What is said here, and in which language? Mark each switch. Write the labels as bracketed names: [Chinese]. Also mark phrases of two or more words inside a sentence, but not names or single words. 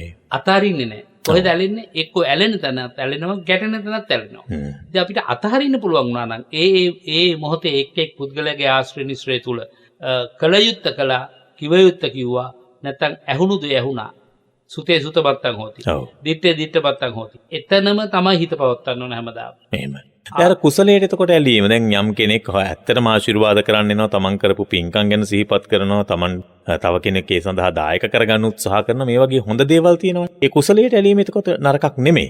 [Sinhala] අතාරින්නේ නැහැ. කොහෙද ඇලෙන්නේ? එක්කෝ ඇලෙන තැනත් ඇලෙනවා, ගැටෙන තැනත් ඇලෙනවා. ඉතින් අපිට අතහරින්න පුළුවන් වුණා නම් ඒ මොහොතේ එක් පුද්ගලයාගේ ආශ්‍රය නිශ්‍රය තුල කල යුත්තේ කළා, කිව යුත්තේ කිව්වා, නැත්නම් ඇහුණු දේ ඇහුණා. [Pali] සුතේ සුතපත්තං හොති. දිත්තේ දිත්තපත්තං හොති. [Sinhala] එතනම තමයි හිත පවත්වන්න ඕන හැමදාම. එහෙමයි. දැන් කුසලයට එතකොට ඇලීම දැන් යම් කෙනෙක් ඇත්තටම ආශිර්වාද කරන්න එනවා තමන් කරපු පින්කම් ගැන සිහිපත් කරනවා තමන් තව කෙනෙක් ඒ සඳහා දායක කරගන්න උත්සාහ කරන මේ වගේ හොඳ දේවල් තියෙනවා. ඒ කුසලයට ඇලීම එතකොට නරකක් නෙමෙයි.